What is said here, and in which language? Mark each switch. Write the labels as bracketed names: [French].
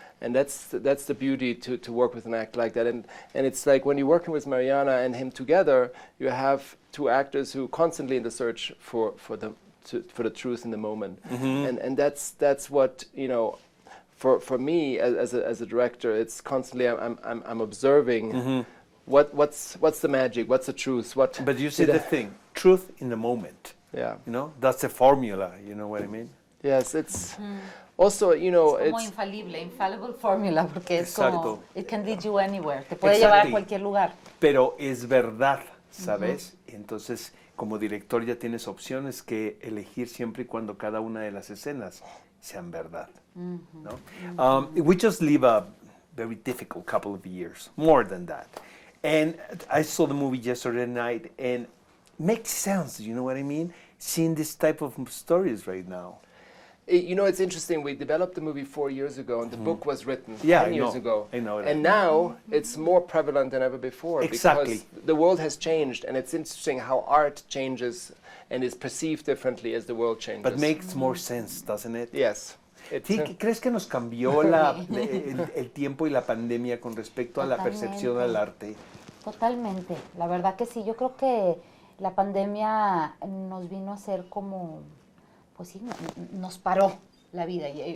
[English] And that's the beauty to work with an actor like that. And it's like when you're working with Mariana and him together, you have two actors who constantly in the search for the truth in the moment. And that's what, for me as a director, it's constantly I'm observing. What's the magic? What's the truth? But you see the thing, truth in the moment. Yeah. That's the formula. You know what I mean? Yes, it's also, [Spanish] es como [English] infallible formula, [Spanish] porque es como, [English] it can lead you anywhere, [Spanish] te puede llevar a cualquier lugar. Pero es verdad, ¿sabes? Entonces, como director ya tienes opciones que elegir siempre y cuando cada una de las escenas sean verdad, ¿no? [English] We just live a very difficult couple of years, more than that. And I saw the movie yesterday night, and it makes sense, you know what I mean? Seeing this type of stories right now. It's interesting. We developed the movie 4 years ago, and the book was written 10 years ago. I know that. And now it's more prevalent than ever before. Exactly. Because the world has changed, and it's interesting how art changes and is perceived differently as the world changes. But makes more sense, doesn't it? Yes. [Spanish] ¿Crees que nos cambió el tiempo y la pandemia con respecto a la percepción del arte? Totalmente, la verdad que sí. Yo creo que la pandemia nos vino a hacer como, pues sí, nos paró la vida.